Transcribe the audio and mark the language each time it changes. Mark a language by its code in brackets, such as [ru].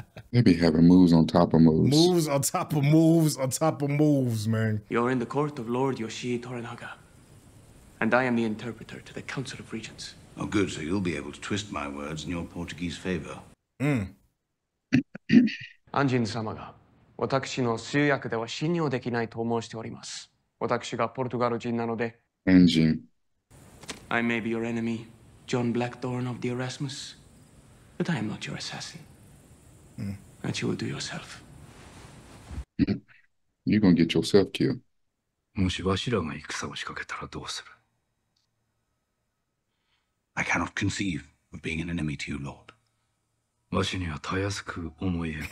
[en] They be having moves on top of moves. Moves on top of moves on top of moves, man. You're in the court of Lord Toranaga, and I am the interpreter to the Council of Regents. Oh, good. So you'll be able to twist my words in your Portuguese favor. [ja] アンジン様が私の通訳では信用できないと申しております。私がポルトガル人なので。 [en] Engine. I may be your enemy, John Blackthorne of the Erasmus, but I am not your assassin. That you will do yourself. You're gonna get yourself killed. [ja] もしわしらが戦を仕掛けたらどうする? [en] I cannot conceive of being an enemy to you, Lord. [ja] わしにはたやすく思えん。